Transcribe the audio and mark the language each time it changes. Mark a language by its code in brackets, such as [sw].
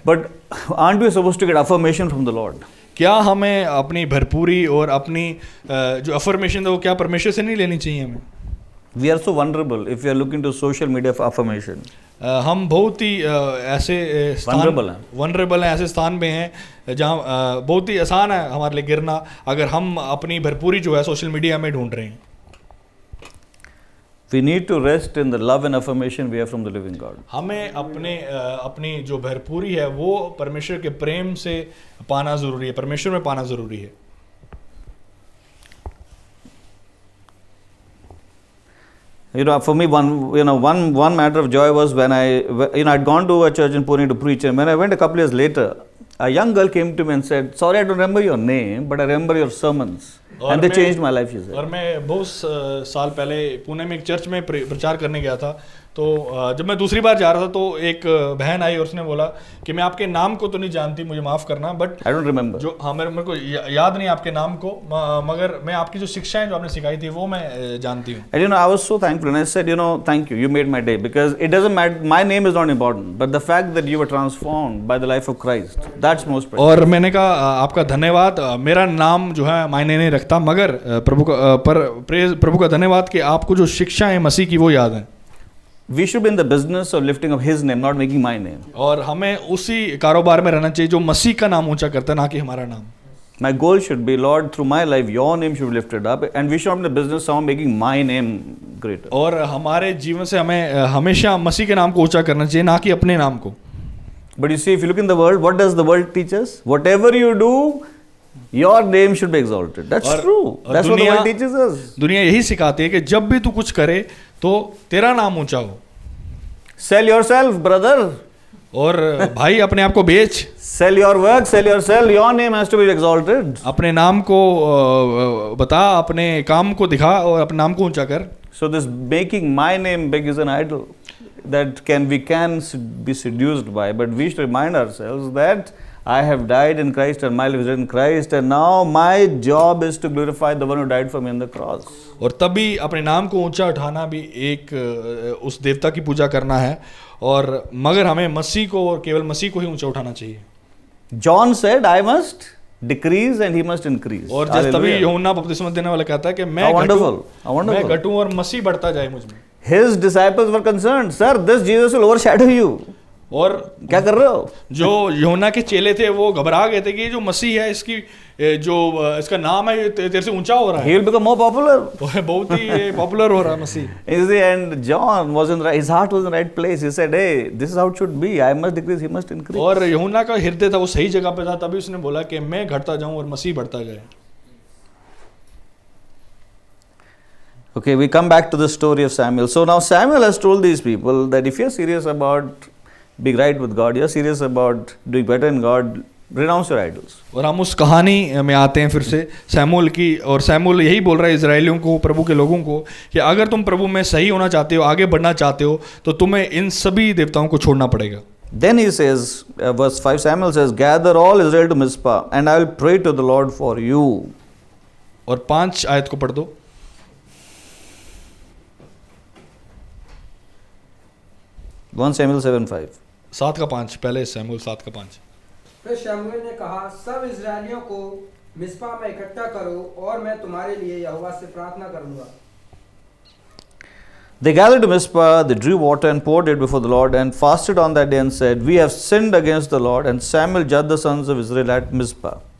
[en] But aren't we supposed to get affirmation from the Lord? [hi] क्या हमें अपनी भरपूरी और अपनी जो अफर्मेशन है वो क्या परमेश्वर से नहीं लेनी चाहिए हमें? [en] We are so vulnerable if we are looking to social media for affirmation. [hi] हम बहुत ही ऐसे वनरेबल हैं, ऐसे स्थान में हैं जहाँ बहुत ही आसान है हमारे लिए गिरना अगर हम अपनी भरपूरी जो है सोशल मीडिया में ढूंढ रहे हैं। [en] We need to rest in the love and affirmation we have from the living God. [hi] हमें अपनी जो भरपूरी है वो परमेश्वर के प्रेम से पाना जरूरी है, परमेश्वर में पाना जरूरी है। [en] You know, for me, one matter of joy was when I'd gone to a church in Pune to preach, and when I went a couple years later, a young girl came to me and said, "Sorry, I don't remember your name, but I remember your sermons." And they changed my life, she said. [hi] और मैं बहुत साल पहले पुणे में एक church में प्रचार करने गया था, तो जब मैं दूसरी बार जा रहा था तो एक बहन आई और उसने बोला कि मैं आपके नाम को तो नहीं जानती, मुझे माफ़ करना, बट [en] I don't remember. [hi] जो हाँ मेरे को याद नहीं आपके नाम को, मगर मैं आपकी जो शिक्षाएं जो आपने सिखाई थी वो मैं जानती हूँ। [en] And I was so thankful, and I said, thank you, you made my day, because it doesn't matter, my name is not important, but the fact that you were transformed by the life of Christ, that's most precious. [hi] और मैंने कहा आपका धन्यवाद, मेरा नाम जो है मायने नहीं रखता, मगर प्रभु का धन्यवाद कि आपको जो शिक्षा है मसीह की वो याद है। [en] We should be in the business of lifting up His name, not making my name. [hi] और हमें उसी कारोबार में रहना चाहिए जो मसीह का नाम ऊंचा करता है, ना कि हमारा नाम। [en] My goal should be, Lord, through my life, your name should be lifted up, and we should not be in the business of making my name greater. [hi] और हमारे जीवन से हमें हमेशा मसीह के नाम को ऊंचा करना चाहिए, ना कि अपने नाम को। [en] But you see, if you look in the world, what does the world teach us? Whatever you do, your name should be exalted. That's true. That's what the world teaches us. [hi] दुनिया यही सिखाती है कि जब भी तू कुछ करे तो तेरा नाम ऊंचा हो। [en] Sell yourself, brother. [hi] और भाई अपने आप को बेच। [en] Sell your work, sell yourself. Your name has to be exalted. [hi] अपने नाम को बता, अपने काम को दिखा और अपने नाम को ऊंचा कर। [en] So this making my name big is an idol that we can be seduced by, but we should remind ourselves that I have died in Christ and my life is in Christ, and now my job is to glorify the one who died for me on the cross. [hi] और तभी अपने नाम को ऊंचा उठाना भी एक उस देवता की पूजा करना है, और मगर हमें मसीह को और केवल मसीह को ही ऊंचा उठाना चाहिए। [en] John said, I must decrease and he must increase. [hi] और जब तभी यूहन्ना बपतिस्मा देने वाला कहता है कि मैं घटूं और मसीह बढ़ता जाए मुझ में। [en] His disciples were concerned, sir, this Jesus will overshadow you. [hi] और क्या कर रहे हो? जो यूहन्ना के चेले थे वो घबरा गए थे कि ये जो मसीह है इसकी जो इसका नाम है तेरे से ऊंचा हो रहा है। [en] He will become more popular. [hi] बहुत ही पॉपुलर हो रहा है मसीह। [en] And John was his heart was in the right place. He said, hey, this is how it should be. I must decrease, he must increase. [hi] और यूहन्ना का हृदय था वो सही जगह पे था, तभी उसने बोला कि मैं घटता जाऊं और मसीह बढ़ता जाए। [en] Okay, we come back to the story of Samuel. So now Samuel has told these people that if you're serious about being right with God, you're serious about doing better in God, renounce your idols. [hi] और हम उस कहानी में आते हैं फिर से Samuel की, और सैमुअल यही बोल रहा है इजराइलियों को, प्रभु के लोगों को, कि अगर तुम प्रभु में सही होना चाहते हो, आगे बढ़ना चाहते हो, तो तुम्हें इन सभी देवताओं को छोड़ना पड़ेगा। [en] Then he says, verse 5, Samuel says, gather all Israel to Mizpah, and I will pray to the Lord for you. [hi] और 5 आयत को पढ़ दो। [en] 1 Samuel 7:5. [hi] 7 का 5, पहले सैमुअल 7 का 5। फिर शमूएल ने कहा, सब इजरायलियों को मिस्पा में इकट्ठा करो और मैं तुम्हारे लिए यहोवा से प्रार्थना करूंगा। [en] They gathered to Mizpah, they drew water and poured it before the Lord, and fasted on that day and said, "We have sinned against the Lord." And Samuel judged the sons of Israel at Mizpah.